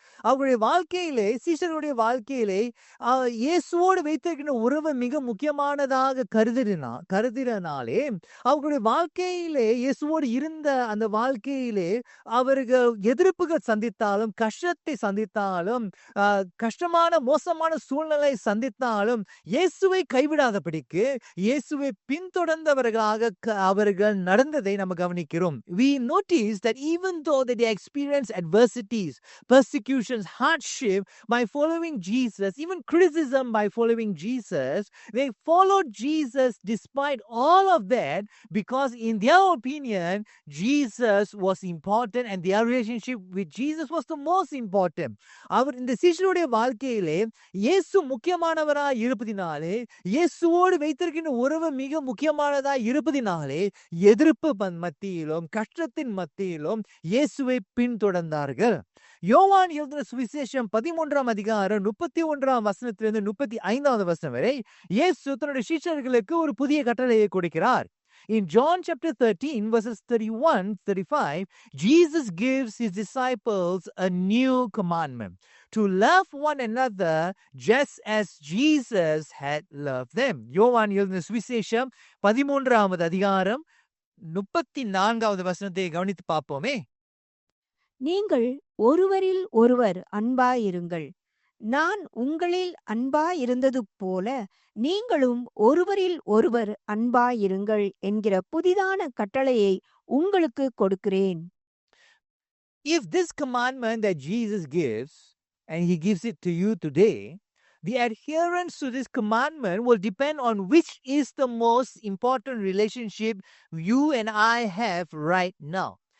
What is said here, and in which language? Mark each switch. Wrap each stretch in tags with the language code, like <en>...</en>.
<ta>அவருடைய வாழ்க்கையிலே, சீஷருடைய வாழ்க்கையிலே இயேசுவோடு வைத்திருக்கின்ற உறவு மிக முக்கியமானதாக கருதினாலே அவர்களுடைய வாழ்க்கையிலே இயேசுவோடு இருந்த அந்த வாழ்க்கையிலே அவர்கள் எதிர்ப்புகள் சந்தித்தாலும், கஷ்டத்தை சந்தித்தாலும், கஷ்டமான மோசமான சூழ்நிலை சந்தித்தாலும் இயேசுவை கைவிடாதபடிக்கு இயேசுவை பின்தொடர்ந்தவர்களாக அவர்கள் நடந்ததை நம்ம கவனிக்கிறோம்.</ta> <en>We notice that even though they experience adversities, persecution, hardship by following Jesus, even criticism by following Jesus, they followed Jesus despite all of that because in their opinion Jesus was important and their relationship with Jesus was the most important.</en> <ta>அவர் இந்த சீஷருடைய வாழ்க்கையிலே இயேசு முக்கியமானவராய் இருப்பதினாலே, இயேசுவோடு வைத்திருக்கின்ற உறவு மிக முக்கியமானதாய் இருப்பதினாலே எதிர்ப்பு மத்தியிலும் கஷ்டத்தின் மத்தியிலும் இயேசுவை பின்தொடர்ந்தார்கள். யோவான் எழுதின சுவிசேஷம் 13ஆம் அதிகாரம் 31ஆம் வசனத்திலிருந்து 35வது வசனம் வரை இயேசு தன்னுடைய சீஷர்களுக்கு ஒரு புதிய கட்டளையை கொடுக்கிறார்.</ta> <en>In John chapter 13, verses 31-35, Jesus gives his disciples a new commandment to love one another just as Jesus had loved them.</en> <ta>யோவான் எழுதின சுவிசேஷம் 13ஆவது அதிகாரம் 34வது வசனத்தை கவனித்து பார்ப்போமே. நீங்கள் ஒருவரில் ஒருவர் அன்பாயிருங்கள். நான் உங்களில் அன்பாயிருந்தது போல நீங்களும் ஒருவரில் ஒருவர் அன்பாயிருங்கள் என்கிற புதிதான கட்டளையை உங்களுக்கு கொடுக்கிறேன்.</ta> <en>If this commandment that Jesus gives, and he gives it to you today, the adherence to this commandment will depend on which is the most important relationship you and I have right now.</en>